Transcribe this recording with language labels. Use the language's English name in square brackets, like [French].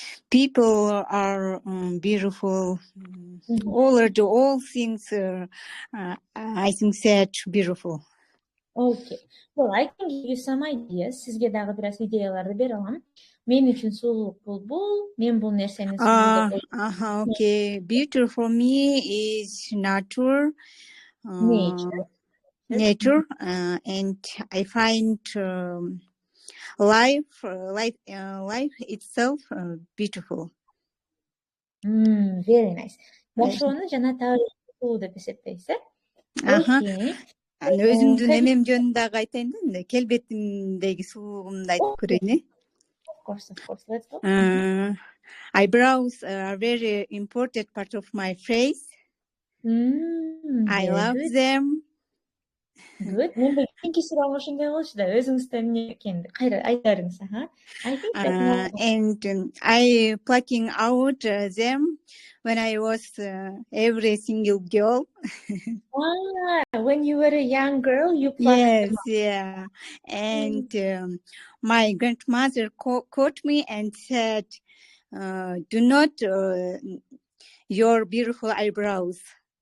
[English] People are beautiful. All things I think that beautiful. Okay. Well, I can give you some ideas. [Kyrgyz] Sizge dagы biraz ideяларды бере алам. Мен үчүн сулуулук бул, мен бул нерсени сулуу деп [English] Okay. Beauty for me is nature. Nature. And I find life itself beautiful. Very nice. [Kyrgyz] Жашоону жана табигатты сулуу деп эсептейсиз, Okay. Өзүмдүн эмем жөнүндө дагы айтайын да, келбетимдеги сулуулугумду айтып көрөйүн. [English] Of course. Let's go. Eyebrows are a very important part of my face. I love them. Good. [Kyrgyz] Мен кийинки сурооң ошондой болчу да, өзүңүздөн эмне экенин кайра айта бериңиз. [English] I think that And I plucking out them when I was every single girl. When you were a young girl, you plucked them out. Yeah. And my grandmother caught me and said, "Do not your beautiful eyebrows."